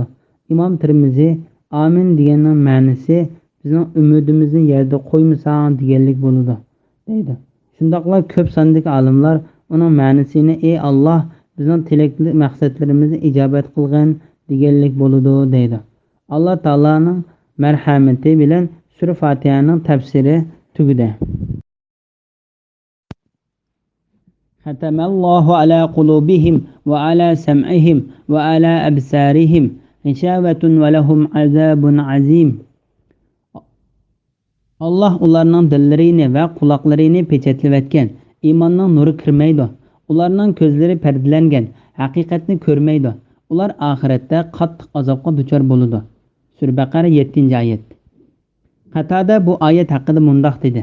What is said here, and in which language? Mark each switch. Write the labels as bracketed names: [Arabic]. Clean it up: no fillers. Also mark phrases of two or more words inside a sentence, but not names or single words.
[Uzbek] Imom Tirmiziy amin deganning ma'nosi bizning umidimizni yerda qo'ymasang deganlik bo'ladi deydi. Shundoqla ko'p sondagi olimlar uning ma'nosini ey Alloh bizning tilakli maqsadlarimizni ijobat qilgin deganlik bo'ladi deydi. Alloh taoloning marhamati bilan sura Fotihaning tafsiri tugadi. [Arabic] ختم الله على قلوبهم وعلى سمعهم وعلى أبصارهم غشاوة ولهم عذاب عظيم. [Uzbek] Allah ularning dillarini va quloqlarini pechatlayotgan. Iymonning nuri kirmaydi. Ularning ko'zlari pardalangan, haqiqatni ko'rmaydi. Ular oxiratda qattiq azobga duchor bo'ladi. Sura Baqara 7-oyat. Qatada bu oyat haqida mundoq dedi.